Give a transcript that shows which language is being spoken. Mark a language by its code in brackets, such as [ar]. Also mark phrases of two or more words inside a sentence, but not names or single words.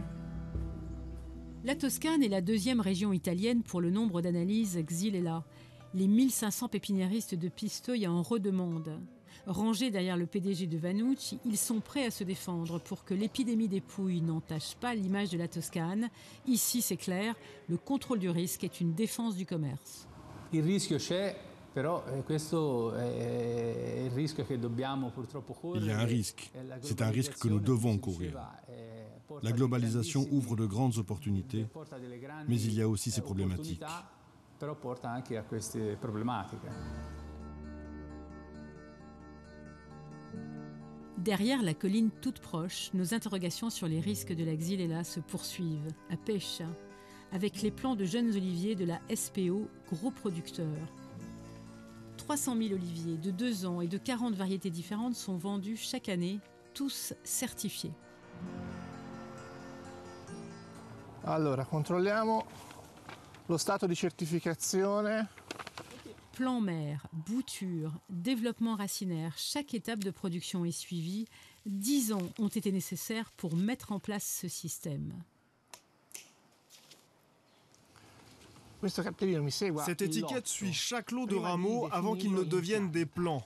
[fr] La Toscane est la 2e région italienne pour le nombre d'analyses Xylella. Les 1500 pépiniéristes de Pistoia en redemandent. Rangés derrière le PDG de Vanucci, ils sont prêts à se défendre pour que l'épidémie des pouilles n'entache pas l'image de la Toscane. Ici, c'est clair, le contrôle du risque est une défense du commerce. [it] Il rischio c'è, però questo è il rischio che dobbiamo purtroppo correre. [fr] Il y a un risque. C'est un risque que nous devons courir. La globalisation ouvre de grandes opportunités, mais il y a aussi ces problématiques. [it] Però porta anche a queste problematiche. [fr] Derrière la colline toute proche, nos interrogations sur les risques de la Xylella se poursuivent, à Pescia, avec les plants de jeunes oliviers de la SPO, gros producteur. 300 000 oliviers de 2 ans et de 40 variétés différentes sont vendus chaque année, tous certifiés. [it] Allora, controlliamo lo stato di certificazione. [fr] Plan mère, bouture, développement racinaire, chaque étape de production est suivie. 10 ans ont été nécessaires pour mettre en place ce système. Cette étiquette suit chaque lot de rameaux avant qu'ils ne deviennent des plants.